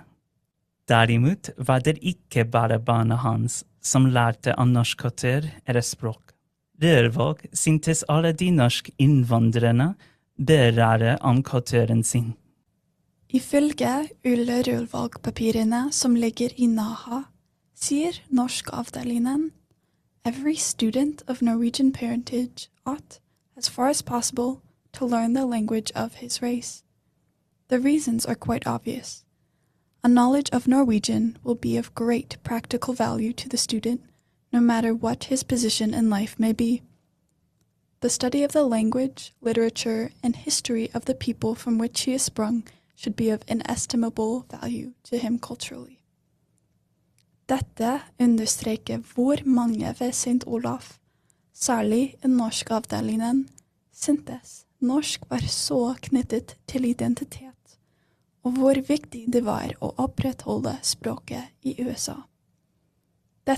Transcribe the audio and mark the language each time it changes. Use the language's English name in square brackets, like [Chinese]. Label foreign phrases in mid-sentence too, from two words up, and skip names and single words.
[Norwegian] Derimot var det ikke bare barna hans som lærte om norsk kultur eller språk. Rølvaag syntes alle de norske innvandrerne bør lære om kulturen sin. Ifølge Ole Rølvaag-papirene som ligger i NAHA, sier norsk avdelingen, [English] every student of Norwegian parentage ought, as far as possible, to learn the language of his race. The reasons are quite obvious. A knowledge of Norwegian will be of great practical value to the student, no matter what his position in life may be. The study of the language, literature, and history of the people from which he is sprung should be of inestimable value to him culturally. [Norwegian] Dette understreker hvor mange ved St. Olaf, særlig i norsk avdelingen, syntes norsk var så knyttet til identitet, og hvor viktig det var å opprettholde språket i USA.